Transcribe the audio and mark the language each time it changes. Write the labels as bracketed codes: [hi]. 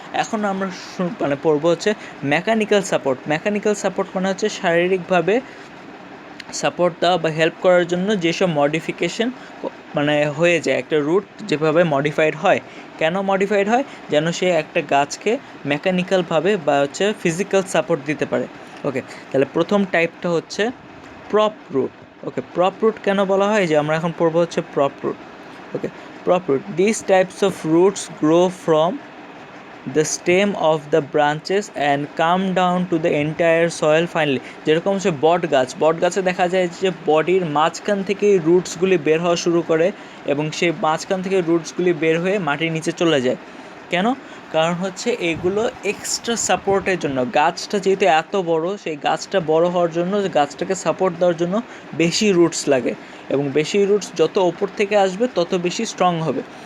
[bn] এখন আমরা মানে পড়বো হচ্ছে মেকানিক্যাল সাপোর্ট। মেকানিক্যাল সাপোর্ট মানে হচ্ছে শারীরিকভাবে সাপোর্ট দেওয়া বা হেল্প করার জন্য যেসব মডিফিকেশন মানে হয়ে যায় একটা রুট, যেভাবে মডিফাইড হয়। কেন মডিফাইড হয়, যেন সে একটা গাছকে মেকানিক্যালভাবে বা হচ্ছে ফিজিক্যাল সাপোর্ট দিতে পারে। ওকে, তাহলে প্রথম টাইপটা হচ্ছে প্রপ রুট। ওকে, প্রপ রুট কেন বলা হয়, যে আমরা এখন পড়বো হচ্ছে prop root. [en] Okay, prop root, this types of roots grow from the stem of the branches and come down to the entire soil finally. [bn] যেরকম হচ্ছে বট গাছ, বট গাছে দেখা যায় যে বডির মাঝখান থেকেই রুটসগুলি বের হওয়া শুরু করে, এবং সেই মাঝখান থেকে রুটসগুলি বের হয়ে মাটির নিচে চলে যায়। কেন, কারণ হচ্ছে এগুলো এক্সট্রা সাপোর্টের জন্য। গাছটা যেহেতু এত বড়, সেই গাছটা বড় হওয়ার জন্য, গাছটাকে সাপোর্ট দেওয়ার জন্য বেশি রুটস লাগে, এবং বেশি রুটস যত ওপর থেকে আসবে তত বেশি স্ট্রং হবে।